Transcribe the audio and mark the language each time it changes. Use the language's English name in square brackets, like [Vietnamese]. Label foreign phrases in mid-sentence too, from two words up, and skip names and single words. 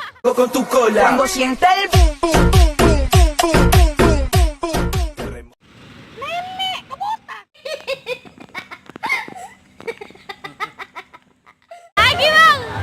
[Spanish] fuego con tu cola. Cuando sienta el boom, boom, boom, boom, boom, boom, boom, boom, boom, boom. [Indonesian] Lagi bang.